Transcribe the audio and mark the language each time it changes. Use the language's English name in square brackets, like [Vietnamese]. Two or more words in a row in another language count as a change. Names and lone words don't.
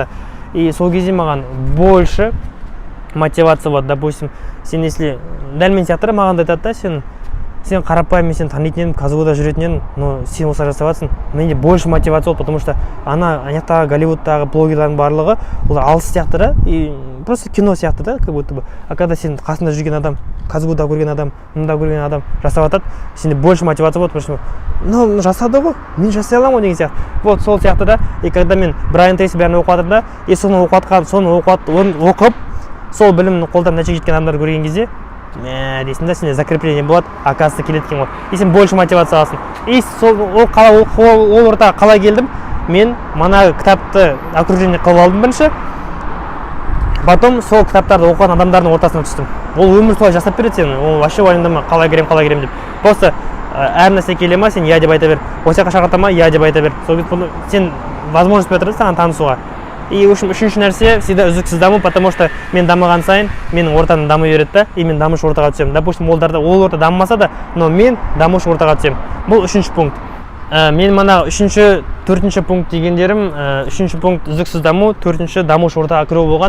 [Kazakh] И сол кезде маған [Russian] больше мотивация [Kazakh] болады. Допустим, сен если дәл мен сияқты маған да айтады да, сен қарапайым, мен сен танитын едім, Казгуда жүретін едім, но сен осылай жасап жатсың. Менде [Russian] больше мотивация [Kazakh] болды, [Russian] потому что [Kazakh] аяқтағы Голливудтағы блогерлардың барлығы олар алыс сияқты да, [Russian] и просто [Kazakh] кино сияқты да, [Russian] как будто бы. А когда [Kazakh] сен қасында жүрген адам, Казгуда көрген адам, мында көрген адам жасап жатады, сенде [Russian] больше мотивация [Kazakh] болады, [Russian] потому что [Kazakh] жасады ғой, мен жасай аламын ғой деген сияқты. Вот сол сияқты да. [Russian] И когда [Kazakh] мен Брайан Трейси бәрін оқып жатырмын да, и соны оқып, сол білімнің қолдан нәтижеге жеткен адамдарды көрген кезде, дейсің да, сенде закрепление болады, оказывается келеді екен ғой. И сен [Russian] больше мотивация [Kazakh] аласың. И ол ортаға қалай келдім? Мен мана кітапты окружение қылып алдым бірінші. Потом сол кітаптарды оқыған адамдардың ортасына түстім. Ол өмір солай жасап береді сені. Ол вообще уайымдама, қалай керем деп. Просто әр нәрсе келе ма, сен я деп айта бер. Осы жаққа шақырта ма, я деп айта бер. Сол кезде сен возможность береді саған танысуға. [Russian] И в общем, [Kazakh] үшінші нәрсе всегда үздіксіз даму, [Russian] потому что [Kazakh] мен дамыған сайын менің ортам дамы береді да, и мен дамушы ортаға түсемін. Допустим, ол орта дамымаса да, но мен дамушы ортаға түсемін. Бұл үшінші пункт. Мен мана үшінші, төртінші пункт дегендерім, үшінші пункт үздіксіз даму, төртінші дамушы ортаға кіру болған.